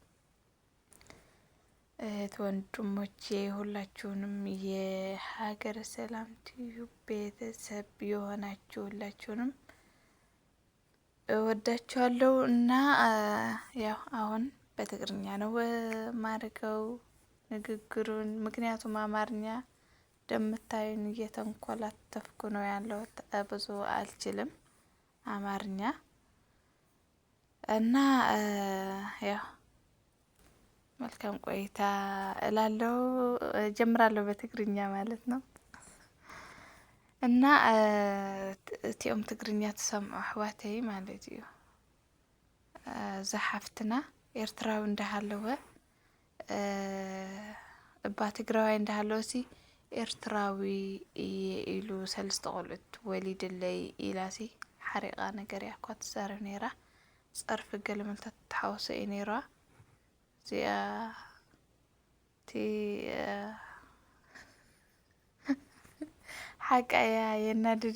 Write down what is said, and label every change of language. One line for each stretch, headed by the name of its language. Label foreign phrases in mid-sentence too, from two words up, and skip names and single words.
Amharic: ወንድሞቼ ሁላችሁንም የሀገረ ሰላም ቲዩብ ቤተሰብ የሆናችሁ ሁላችሁንም እወዳችኋለሁ እና ያው አሁን በትግርኛ ነው ማርገው ንግግሩን፣ ምክንያቱም አማርኛ እንደምታዩን እየተንኮላተፍኩ ነው ያለሁት፣ ብዙ አልችልም አማርኛ እና ያው መልካም ቆይታ እላለሁ። ጀምራለሁ በትግርኛ ማለት ነው እና
Tigrinya: እቲኦም ትግርኛ ትሰምዑ ኣሕዋተይ ማለት እዩ ዝሓፍትና ኤርትራዊ እንዳሃለወ እባ ትግራዋይ እንዳሃለወ ሲ ኤርትራዊ ኢሉ ሰለስተ ቆልዑት ወሊድለይ ኢላሲ ሓሪቓ ነገር እያ እኳ ትዛረብ ነይራ። ፀርፊ ገለመልታት ተሓወሰ እዩ ነይራ እዚኣ እቲ ሓቃያ የናድድ